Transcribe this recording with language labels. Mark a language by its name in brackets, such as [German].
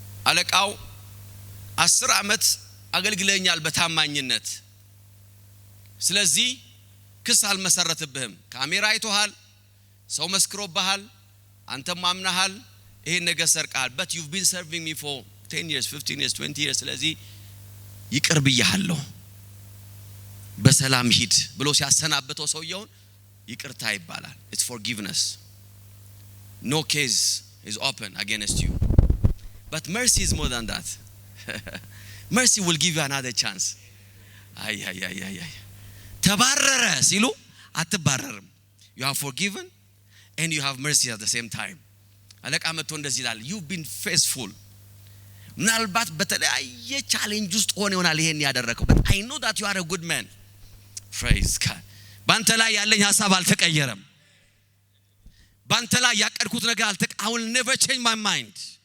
[Amharic] አለቃው 10 ዓመት አገልግለኛል በታማኝነት፣ ስለዚህ ክስ አልመሰረተብህም። ካሜራ አይቶሃል፣ ሰው መስክሮብሃል፣ አንተም አምነሃል ይሄን ነገር ሰርቃል። [English] but you've been serving me for 10 years 15 years 20 years [Amharic] ስለዚህ ይቅር ብያለሁ በሰላም ሂድ ብሎ ሲያሰናበተው ሰውየውን ይቅርታ ይባላል። [English] it's forgiveness. no case is open against you, but mercy is more than that. mercy will give you another chance. [Amharic] አይ ተባረረ ሲሉ አትባረርም። [English] you have forgiven and you have mercy at the same time. [Amharic] አለቃ መጥቶ እንደዚህ ይላል [English] you've been faithful [Amharic] ምናልባት በተለያየ ቻሌንጅ ውስጥ ሆነ ይሆናል ይሄን ያደረከው [English] but I know that you are a good man. praise God. [Amharic] ባንተ ላይ ያለኝ ሐሳብ አልተቀየረም ባንተ ላይ ያቀድኩት ነገር [English] I will never change my mind.